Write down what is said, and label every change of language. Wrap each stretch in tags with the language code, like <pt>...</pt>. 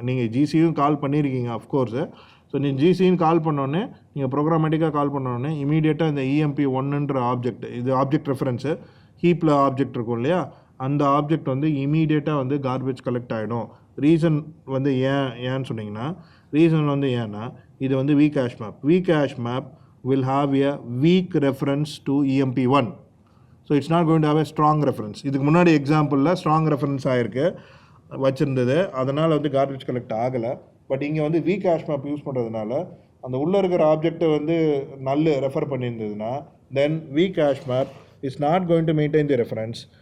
<ta>நீங்கள் ஜிசியும் கால் பண்ணியிருக்கீங்க அஃப்கோர்ஸு. ஸோ நீங்கள் ஜிசின்னு கால் பண்ணோன்னே, நீங்கள் ப்ரோக்ராமேட்டிக்காக கால் பண்ணோடனே இமீடியட்டாக இந்த இஎம்பி 1ன்ற ஆப்ஜெக்ட், இது ஆப்ஜெக்ட் ரெஃபரன்ஸு, ஹீப்பில் ஆப்ஜெக்ட் இருக்கும் இல்லையா, அந்த ஆப்ஜெக்ட் வந்து இமீடியட்டாக வந்து கார்பேஜ் கலெக்ட் ஆகிடும். ரீசன் வந்து ஏன்னு சொன்னீங்கன்னா, ரீசன் வந்து ஏன்னா இது வந்து week hash map.</ta> <en>Weak hash map will have a weak reference to EMP1. So it's not going to have a strong reference.</en> <ta>இதுக்கு முன்னாடி எக்ஸாம்பிளில் ஸ்ட்ராங் ரெஃபரன்ஸ் ஆகிருக்கு வச்சுருந்தது, அதனால் வந்து கார்பேஜ் கலெக்ட் ஆகலை. பட் இங்கே வந்து வீக் ஹேஷ் மேப் யூஸ் பண்ணுறதுனால அந்த உள்ளே இருக்கிற ஆப்ஜெக்டை வந்து நல்ல refer பண்ணியிருந்ததுன்னா</ta> <en>Then weak hash map is not going to maintain the reference.</en>